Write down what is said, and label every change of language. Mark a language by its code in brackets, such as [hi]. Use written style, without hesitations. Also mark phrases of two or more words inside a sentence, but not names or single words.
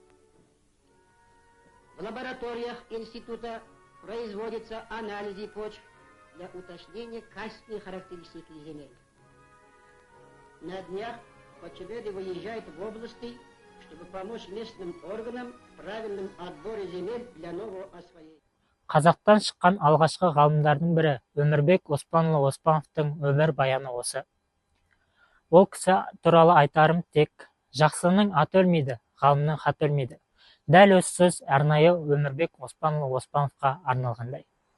[ru] В лабораториях института производятся анализы почв для уточнения качественных характеристик земель. На днях почвоведы выезжают в области, чтобы помочь местным органам в правильном отборе земель для нового освоения. [kk] Қазақтан шыққан алғашқы ғалымдардың бірі Өмірбек Оспанұлы Оспановтың өмір баяны осы. Ол кісі туралы айтарым тек: жақсының аты өлмейді, ғалымның хаты өлмейді. Дәл осы сөз арнайы Өмірбек Оспанұлы Оспановқа арналғандай.